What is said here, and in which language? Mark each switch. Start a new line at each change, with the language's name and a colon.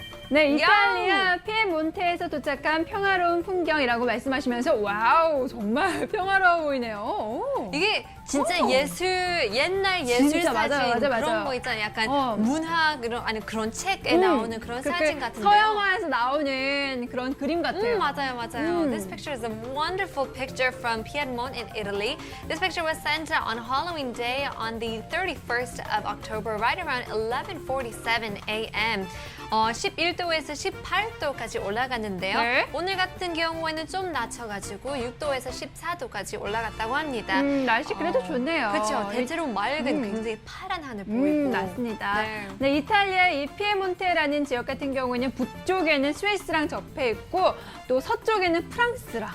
Korean: 네, 이탈리아 피에몬테에서 도착한 평화로운 풍경이라고 말씀하시면서 와우, 정말 평화로워 보이네요. 오. 이게 진짜 오. 옛날 예술 진짜 사진 맞아요. 그런 거 있잖아요. 약간 문학 그런 책에 나오는 그런 사진 같은데요. 서양화에서 나오는 그런 그림 같아요. 맞아요.
English: This picture is a wonderful picture from Piedmont in Italy. This picture was sent on Halloween Day on the 31st of October, right around 11:47 a.m.
Korean: 11도에서 18도까지 올라갔는데요. 네. 오늘 같은 경우에는 좀 낮춰가지고 6도에서 14도까지 올라갔다고 합니다. 날씨 그래도 좋네요. 그렇죠. 대체로 맑은 굉장히 파란 하늘 보이고. 맞습니다. 네. 네, 이탈리아의 이 피에몬테라는 지역 같은 경우에는 북쪽에는 스위스랑 접해 있고 또 서쪽에는 프랑스랑